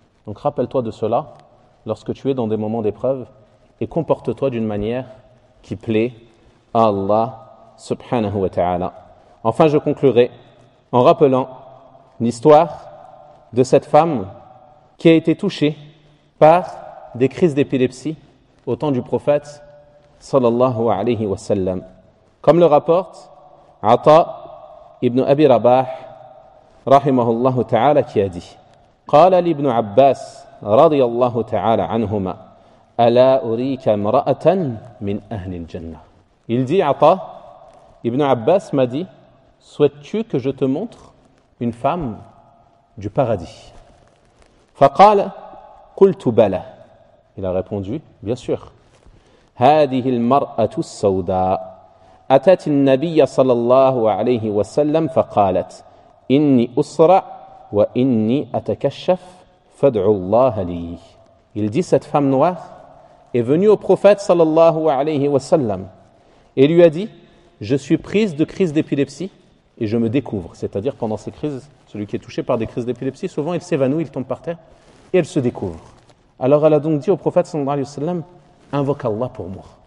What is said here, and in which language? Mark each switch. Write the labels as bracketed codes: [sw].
[fr] Donc rappelle-toi de cela lorsque tu es dans des moments d'épreuve et comporte-toi d'une manière qui plaît à Allah subhanahu wa ta'ala. Enfin, je conclurai en rappelant l'histoire de cette femme qui a été touchée par des crises d'épilepsie au temps du prophète sallallahu alayhi wa sallam. Comme le rapporte Ata ibn Abi Rabah rahimahullah ta'ala qui a dit: [ar] قال لابن عباس رضي الله تعالى عنهما ألا أريك امرأة من أهل الجنة. [fr] Il dit Ata ibn Abbas m'a dit: souhaites-tu que je te montre une femme du paradis? [ar] فقال قلت بلى. [fr] Il a répondu: bien sûr. [ar] هذه المرأة السوداء أتت النبي صلى الله عليه وسلم فقالت إني أسرع وإني أتكشف فادع الله لي. [fr] Il dit: cette femme noire est venue au prophète صلى الله عليه وسلم et lui a dit: je suis prise de crise d'épilepsie et je me découvre. C'est-à-dire, pendant ces crises, celui qui est touché par des crises d'épilepsie, souvent il s'évanouit, il tombe par terre et elle se découvre. Alors elle a donc dit au prophète صلى الله عليه وسلم: invoque Allah pour moi.